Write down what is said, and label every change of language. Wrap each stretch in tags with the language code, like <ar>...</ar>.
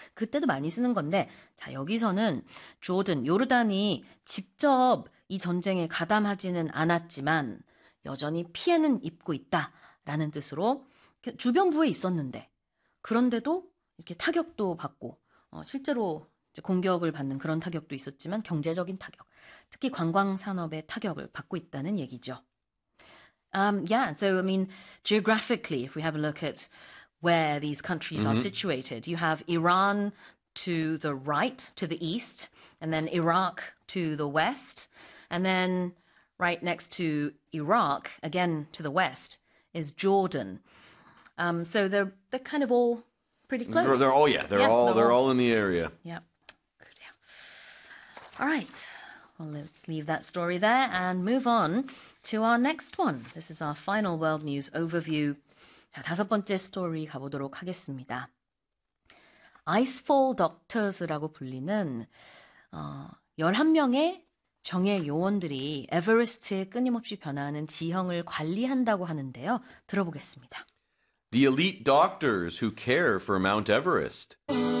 <ko>그때도 많이 쓰는 건데, 자, 여기서는 조던, 요르단이 직접 이 전쟁에 가담하지는 않았지만, 여전히 피해는 입고 있다라는 뜻으로, 주변부에 있었는데, 그런데도 이렇게 타격도 받고, 실제로 이제 공격을 받는 그런 타격도 있었지만, 경제적인 타격, 특히 관광 산업의 타격을 받고 있다는 얘기죠.</ko> <en>Yeah, so I mean, geographically, if we have a look at where these countries are situated. You have Iran to the right, to the east, and then Iraq to the west, and then right next to Iraq, again to the west, is Jordan. So they're kind of all pretty They're close. all, yeah, Yeah, they're they're all. all in the area. Yeah. All right. Well, let's leave that story there and move on to our next one. This is our final world news overview.</en> <ko>자, 다섯 번째 스토리 가보도록 하겠습니다. 아이스폴 닥터스라고 불리는 11명의 정예 요원들이 에베레스트에 끊임없이 변화하는 지형을 관리한다고 하는데요. 들어보겠습니다.</ko> <en>The elite doctors who care for Mount Everest.</en>